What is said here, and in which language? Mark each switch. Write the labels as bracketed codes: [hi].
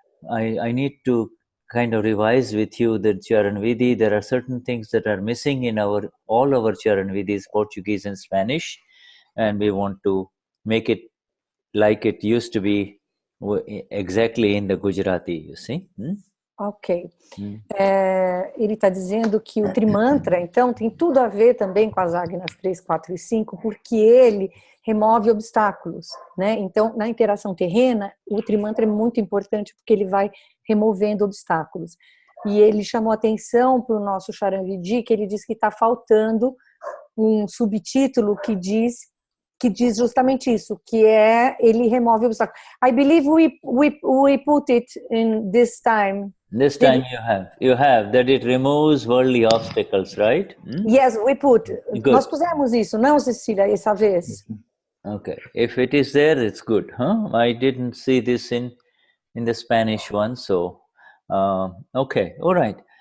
[en] I need to kind of revise with you the Charan Vidhi. There are certain things that are missing in all our Charan Vidhis, Portuguese and Spanish, and we want to make it like it used to be exactly in the Gujarati, you see. Ok. [pt] Ele está dizendo que o Trimantra, então, tem tudo a ver também com as Agnas 3, 4 e 5, porque ele remove obstáculos, né? Então, na interação terrena, o Trimantra é muito importante porque ele vai removendo obstáculos. E ele chamou atenção para o nosso Charan Vidhi, que ele diz que está faltando um subtítulo que diz justamente isso, que ele remove obstáculos. [en] I believe we put it in this time. This time you have that it removes worldly obstacles, right? Yes, we put. Good. [pt] Nós pusemos isso, não, Cecilia, essa vez? [en] Okay, if it is there, it's good, huh? I didn't see this in the Spanish one, so okay, all right.